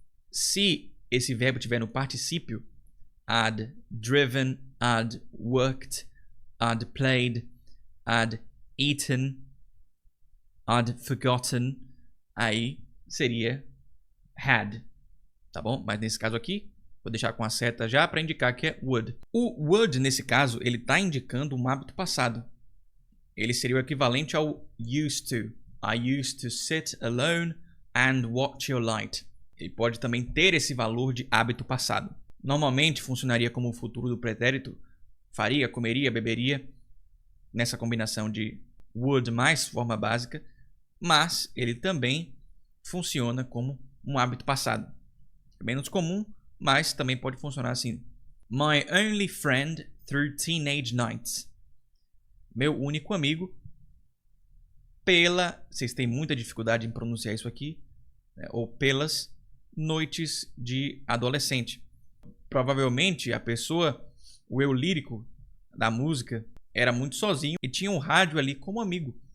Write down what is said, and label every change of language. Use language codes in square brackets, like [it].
[pt] Se esse verbo tiver no particípio, [en] I'd driven, I'd worked, I'd played, I'd eaten, I'd forgotten, [pt] aí seria had, tá bom? Mas nesse caso aqui, vou deixar com a seta já para indicar que é would. O would, nesse caso, ele está indicando um hábito passado. Ele seria o equivalente ao used to. [en] I used to sit alone and watch your light. [pt] Ele pode também ter esse valor de hábito passado. Normalmente funcionaria como o futuro do pretérito. Faria, comeria, beberia. Nessa combinação de would mais forma básica. Mas ele também funciona como um hábito passado. É menos comum, mas também pode funcionar assim. [en] My only friend through teenage nights. [pt] Meu único amigo vocês têm muita dificuldade em pronunciar isso aqui, né? Ou pelas noites de adolescente. Provavelmente a pessoa, o eu lírico da música, era muito sozinho e tinha um rádio ali como amigo.